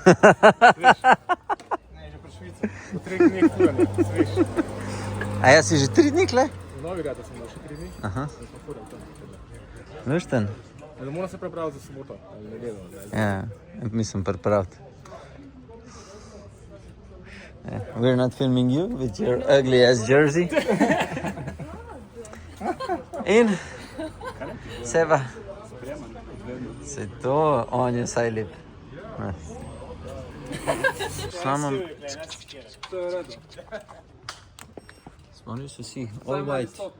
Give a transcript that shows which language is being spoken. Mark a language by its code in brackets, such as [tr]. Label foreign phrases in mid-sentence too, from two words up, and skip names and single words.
[sl] Ne, že pri Švici. Po 3 dneh fura, ne, sveš. A ja si že 3 dni kle? V Novigradu sem bil še 3 dni. Aha. Sem pa fural tam. Lušten? Ne moram se prepraviti za soboto, ali nedeljo. Ja, mislim pripraviti. [en] We're not filming you with your ugly ass jersey. [sl] In? Seba? Se to, on je saj lep. Samo... Spomnil so si, [en] all white.